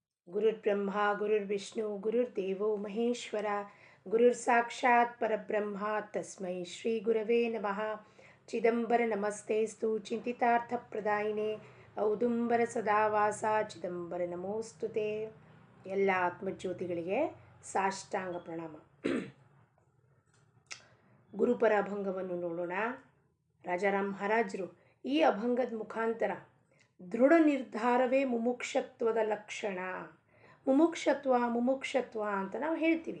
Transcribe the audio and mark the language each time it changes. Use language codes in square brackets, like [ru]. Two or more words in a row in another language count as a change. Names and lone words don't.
[sa] ಗುರುರ್ಬ್ರಹ್ಮ ಗುರುರ್ವಿಷ್ಣು ಗುರುರ್ದೇವೋ ಮಹೇಶ್ವರ ಗುರುರ್ಸಾಕ್ಷಾತ್ ಪರಬ್ರಹ್ಮ ತಸ್ಮೈ ಶ್ರೀ ಗುರವೇ ನಮಃ. ಚಿದಂಬರ ನಮಸ್ತೇಸ್ತು ಚಿಂತಿತಾರ್ಥಪ್ರದಾಯಿನೇ ಔದುಂಬರ ಸದಾವಾಸ ಚಿದಂಬರ ನಮೋಸ್ತುತೆ. [kn] ಎಲ್ಲ ಆತ್ಮಜ್ಯೋತಿಗಳಿಗೆ ಸಾಷ್ಟಾಂಗ ಪ್ರಣಾಮ. ಗುರುಪರ ಅಭಂಗವನ್ನು ನೋಡೋಣ. ರಾಜಾರಾಮ್ ಮಹಾರಾಜರು ಈ ಅಭಂಗದ ಮುಖಾಂತರ ದೃಢ ನಿರ್ಧಾರವೇ ಮುಮುಕ್ಷತ್ವದ ಲಕ್ಷಣ. ಮುಮುಕ್ಷತ್ವ ಅಂತ ನಾವು ಹೇಳ್ತೀವಿ.